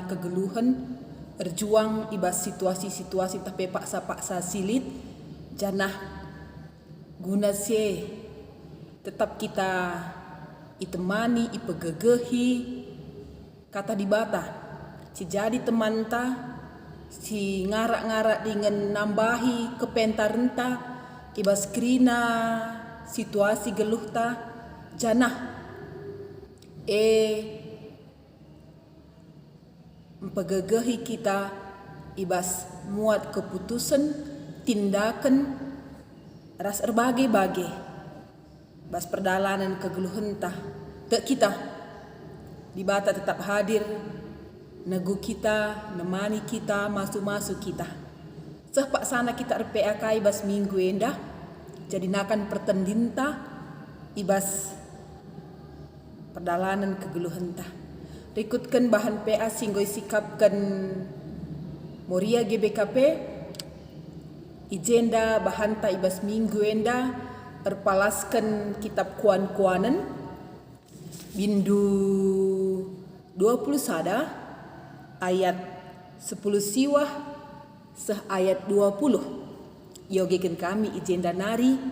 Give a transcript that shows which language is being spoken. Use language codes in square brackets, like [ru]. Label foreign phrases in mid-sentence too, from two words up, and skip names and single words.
[btx] kegeluhan berjuang ibas situasi-situasi tapi paksa-paksa silit janah guna se tetap kita itemani ipegegehi kata di bata si jadi teman ta si ngarak-ngarak dengan nambahi kepentarenta ibas krina situasi geluh ta janah mempegegehi kita ibas muat keputusan tindakan ras erbage-bage bas perdalanan kegeluhan tah tak kita di bata tetap hadir negu kita nemani kita masuk kita sepak sana kita RPAK ibas minggu endah jadi nakan pertendinta ibas perdalanan kegeluhan tah rikutkan bahan PA singgoi sikapkan Moria GBKP ijenda bahan ta ibas minggu enda erpalaskan kitab kuan-kuanan bindu 20 sada ayat 10 siwah seh ayat 20 yogekan kami ijenda nari